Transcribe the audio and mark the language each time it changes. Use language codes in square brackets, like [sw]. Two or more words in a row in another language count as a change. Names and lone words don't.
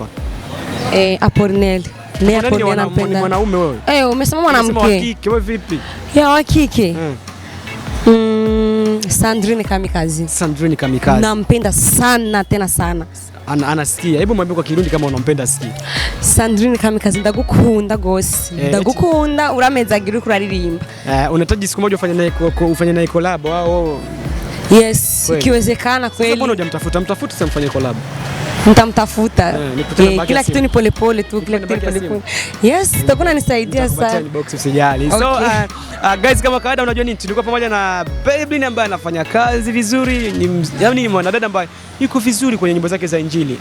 [sw] Apolinel. Ni Apolinel nampenda. Ni mwanaume wewe? Umesema mwanamke. Umesema wa kike, wewe vipi? Ya wa kike. Sandrine Kamikaze. Sandrine Kamikaze. Nampenda sana tena sana. Anasikia. Hebu mwambie kwa Kirundi kama unampenda sikia. [rn] Sandrine Kamikaze ndagukunda gose. Ndagukunda uramezagira kuraririmba. [sw] Unahitaji siku moja ufanye naye collab au? Yes, ikiwezekana kweli. Mbona hujamtafuta? Mtafuta sasa mfanye collab. Nitamtafuta. Kila kitu ni pole pole tu, kila kitu ni pole pole. Yes, tutakuwa nisaidia sana. Box usijali. [en] So guys, [sw] kama kawaida unajua nini? Tulikuwa pamoja na Baby ambaye anafanya kazi vizuri, ni mwanadada ambaye yuko vizuri kwenye nyimbo zake za Injili.